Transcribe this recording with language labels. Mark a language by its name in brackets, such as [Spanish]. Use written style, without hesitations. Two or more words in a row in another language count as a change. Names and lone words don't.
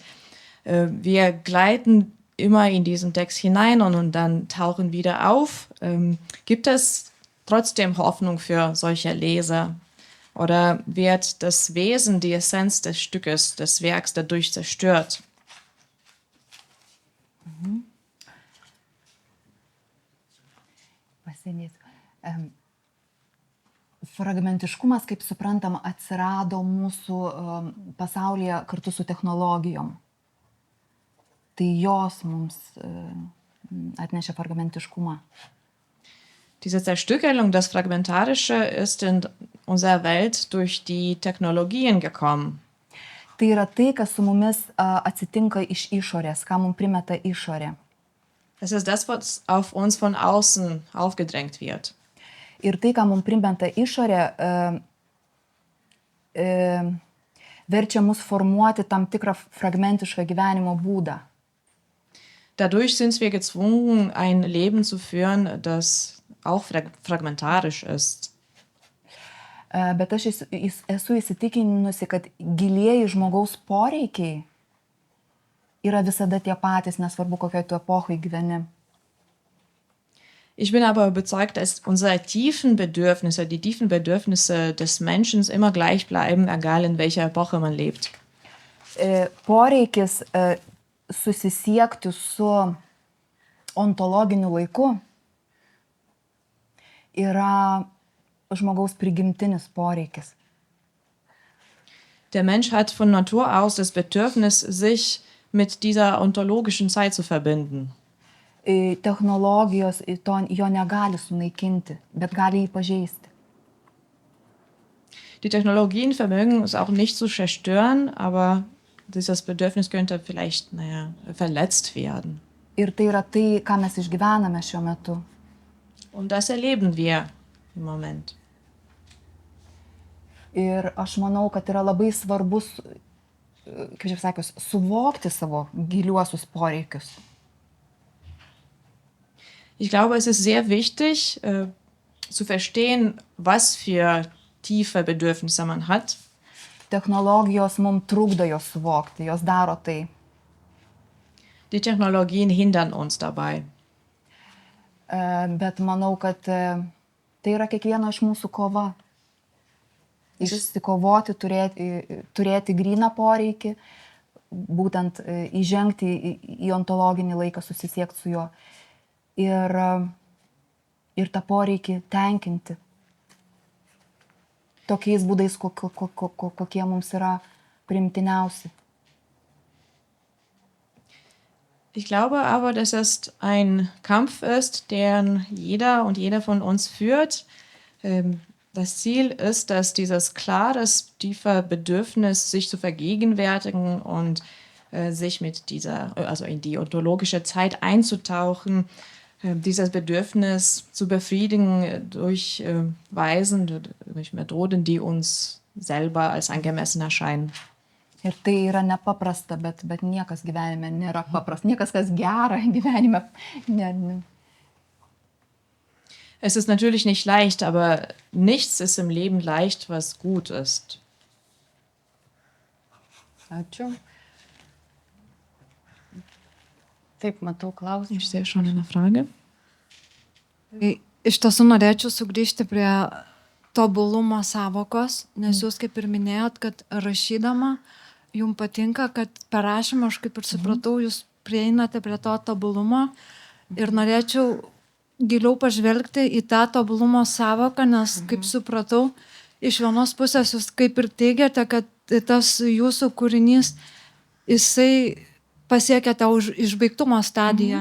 [German] Wir gleiten immer in diesen Text hinein und dann tauchen wieder auf. Gibt es trotzdem Hoffnung für solche Leser? Oder wird das Wesen, die Essenz des Stückes, des Werks dadurch zerstört? [Lithuanian] Fragmentiškumas, kaip suprantam, atsirado mūsų pasaulyje kartu su technologijom. Tai jos mums atnešė fragmentiškumą. [German] Diese Zerstückelung, das Fragmentarische, ist in unserer Welt durch die Technologien gekommen. [Lithuanian] Tai yra tai, kas su mumis atsitinka iš išorės, ką mums primeta išorė. [German] Es ist das, was auf uns von außen aufgedrängt wird. [Lithuanian] Ir tai, ką mums primeta išorė, verčia mus formuoti tam tikrą fragmentišką gyvenimo būdą. [German] Dadurch sind wir gezwungen, ein Leben zu führen, das auch fragmentarisch ist. [Lithuanian] Bet aš esu įsitikinusi, kad gilieji žmogaus poreikiai yra visada tie patys, nesvarbu, kokioje tu epochai gyveni. [German] Ich bin aber überzeugt, dass unsere tiefen Bedürfnisse, die tiefen Bedürfnisse des Menschen immer gleich bleiben, egal in welcher Epoche man lebt. [Lithuanian] Poreikis susisiekti su ontologiniu laiku yra žmogaus prigimtinis poreikis. [German] Der Mensch hat von Natur aus das Bedürfnis, sich mit dieser ontologischen Zeit zu verbinden. [Lithuanian] Technologijos jo negali sunaikinti, bet gali jį pažeisti. [German] Die Technologien vermögen es auch nicht zu zerstören, aber dieses Bedürfnis könnte vielleicht, verletzt werden. [Lithuanian] Ir tai yra tai, ką mes išgyvename šiuo metu. [German] Und das erleben wir im Moment. [Lithuanian] Ir aš manau, kad yra labai svarbus, kaip jau sakius, suvokti savo giliuosius poreikius. [German] Ich glaube, es ist sehr wichtig, zu verstehen, was für tiefe Bedürfnisse man hat. [Lithuanian] Technologijos mums trukdo jos suvokti, jos daro tai. [German] Die Technologien hindern uns dabei. [Lithuanian] Bet manau, kad tai yra kiekvieno iš mūsų kova. Išsikovoti, turėti gryną poreikį, būtent įžengti į ontologinį laiką, susisiekti su juo ir tą poreikį tenkinti tokiais būdais, kokie mums yra primtiniausi. [German] Ich glaube aber, dass es ein Kampf ist, den jeder und jede von uns führt. Das Ziel ist, dass dieses klares, tiefe Bedürfnis, sich zu vergegenwärtigen und sich mit in die ontologische Zeit einzutauchen, dieses Bedürfnis zu befriedigen durch Weisen, durch Methoden, die uns selber als angemessen erscheinen. [Lithuanian] Ir tai yra nepaprasta, bet niekas gyvenime nėra paprasta. Niekas, kas gera gyvenime. Ne. [German] Es ist natürlich nicht leicht, aber nichts ist im Leben leicht, was gut ist. [Lithuanian] Ačiū. Taip, matau klausimą. [German] Ich sehe schon eine Frage. [Lithuanian] Iš tiesų norėčiau sugrįžti prie tobulumo savokos, nes jūs kaip ir minėjot, kad rašydama jums patinka, kad per rašymą, aš kaip ir supratau, jūs prieinate prie to tobulumo ir norėčiau giliau pažvelgti į tą tobulumo savoką, nes kaip supratau, iš vienos pusės jūs kaip ir teigiate, kad tas jūsų kūrinys, jisai pasiekia tą išbaigtumo stadiją.